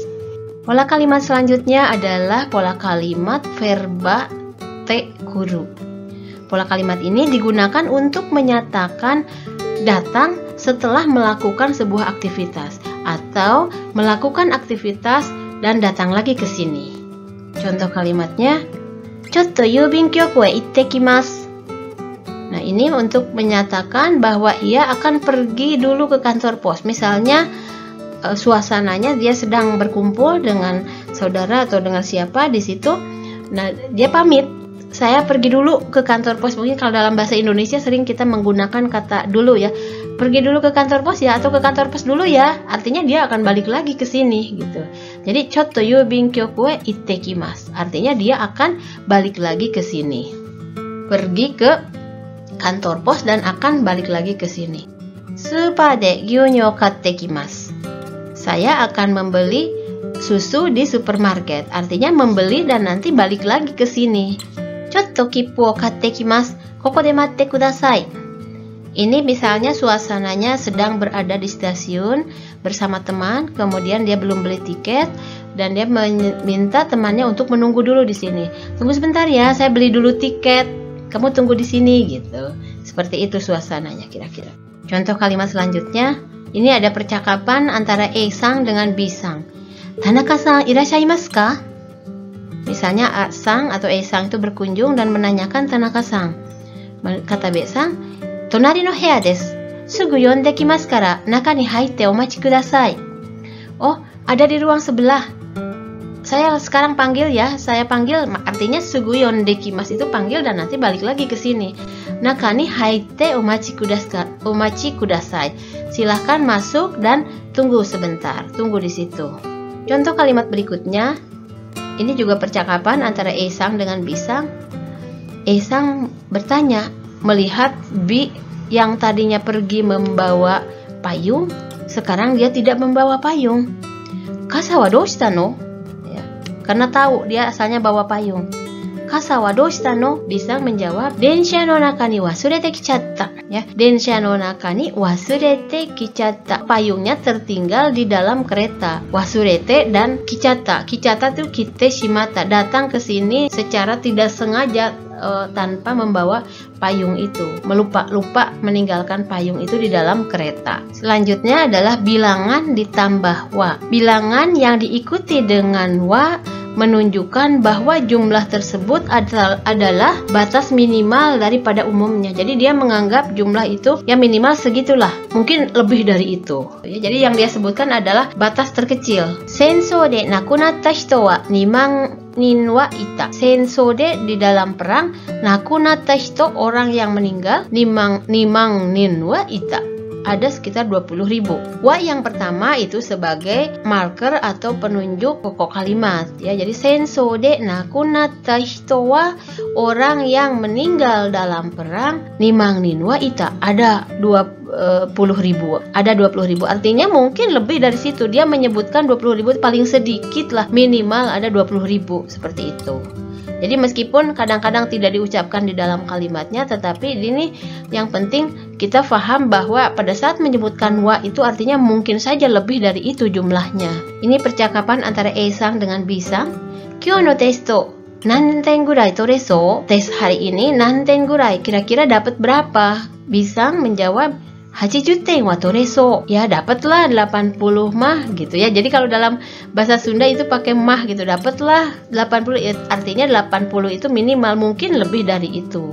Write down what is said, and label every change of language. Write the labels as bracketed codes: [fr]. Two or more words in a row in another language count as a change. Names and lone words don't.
[id] Pola kalimat selanjutnya adalah pola kalimat verba te kuru. Pola kalimat ini digunakan untuk menyatakan datang setelah melakukan sebuah aktivitas atau melakukan aktivitas dan datang lagi ke sini. Contoh kalimatnya, [ja] ちょっと郵便局へ行ってきます. [id] Nah, ini untuk menyatakan bahwa ia akan pergi dulu ke kantor pos. Misalnya suasananya dia sedang berkumpul dengan saudara atau dengan siapa di situ. Nah, dia pamit saya pergi dulu ke kantor pos. Mungkin kalau dalam bahasa Indonesia sering kita menggunakan kata dulu ya. Pergi dulu ke kantor pos ya, atau ke kantor pos dulu ya. Artinya dia akan balik lagi ke sini gitu. [ja] Jadi ちょっと郵便局へ行ってきます. [id] Artinya dia akan balik lagi ke sini. Pergi ke kantor pos dan akan balik lagi ke sini. [ja] スーパーで牛乳買ってきます. [id] Saya akan membeli susu di supermarket. Artinya membeli dan nanti balik lagi ke sini. [ja] ちょっと切符を買ってきます。ここで待ってください. [id] Ini misalnya suasananya sedang berada di stasiun bersama teman, kemudian dia belum beli tiket dan dia meminta temannya untuk menunggu dulu di sini. Tunggu sebentar ya, saya beli dulu tiket. Kamu tunggu di sini gitu. Seperti itu suasananya kira-kira. Contoh kalimat selanjutnya, ini ada percakapan antara A-sang dengan B-sang. [ja] 田中さんいらっしゃいますか? [id] Misalnya A-sang atau A-sang itu berkunjung dan menanyakan Tanaka-san. [ja] Kata B-sang, 隣の部屋です. すぐ呼んできますから中に入ってお待ちください. [id] Oh, ada di ruang sebelah. Saya sekarang panggil ya. Saya panggil, artinya [ja] すぐ呼んできます [id] itu panggil dan nanti balik lagi ke sini. [ja] 中に入ってお待ちください. [id] Silahkan masuk dan tunggu sebentar. Tunggu di situ. Contoh kalimat berikutnya. Ini juga percakapan antara A-sang dengan B-sang. A-sang bertanya, melihat B yang tadinya pergi membawa payung, sekarang dia tidak membawa payung. [ja] 傘はどうしたの? [id] Ya, karena tahu dia asalnya bawa payung. [ja] 傘はどうしたの? [id] Bisa menjawab, [ja] 電車の中に忘れてきちゃった. Ya, 電車の中に忘れてきちゃった. [id] Payungnya tertinggal di dalam kereta. Wasurete dan kichatta. Kichatta itu [ja] 来てしまった, [id] datang ke sini secara tidak sengaja. Tanpa membawa payung itu, lupa meninggalkan payung itu di dalam kereta. Selanjutnya adalah bilangan ditambah wa. Bilangan yang diikuti dengan wa menunjukkan bahwa jumlah tersebut adalah batas minimal daripada umumnya. Jadi dia menganggap jumlah itu ya minimal segitulah, mungkin lebih dari itu. Jadi yang dia sebutkan adalah batas terkecil. [ja] 戦争で亡くなった人は 2万人はいた. 戦争で [id] di dalam perang, [ja] 亡くなった人 [id] orang yang meninggal, [ja] 2 万人はいた. [id] Ada sekitar 20.000. Wa yang pertama itu sebagai marker atau penunjuk pokok kalimat ya. Jadi [ja] 戦争で亡くなった人は [id] orang yang meninggal dalam perang, [ja] 2 万人はいた. [id] Ada 20.000. Ada 20.000. Artinya mungkin lebih dari situ. Dia menyebutkan 20.000 paling sedikit lah, minimal ada 20.000 seperti itu. Jadi meskipun kadang-kadang tidak diucapkan di dalam kalimatnya, tetapi ini yang penting kita paham bahwa pada saat menyebutkan wa itu artinya mungkin saja lebih dari itu jumlahnya. Ini percakapan antara A-sang dengan B-sang. [ja] 今日のテスト何点ぐらい取れそう? [id] Tes hari ini [ja] 何点ぐらい, [id] kira-kira dapat berapa? [ja] B-sang menjawab 80点は取れそう. [id] Ya dapatlah 80 mah gitu ya. Jadi kalau dalam bahasa Sunda itu pakai mah gitu, dapatlah 80 ya, artinya 80 itu minimal, mungkin lebih dari itu.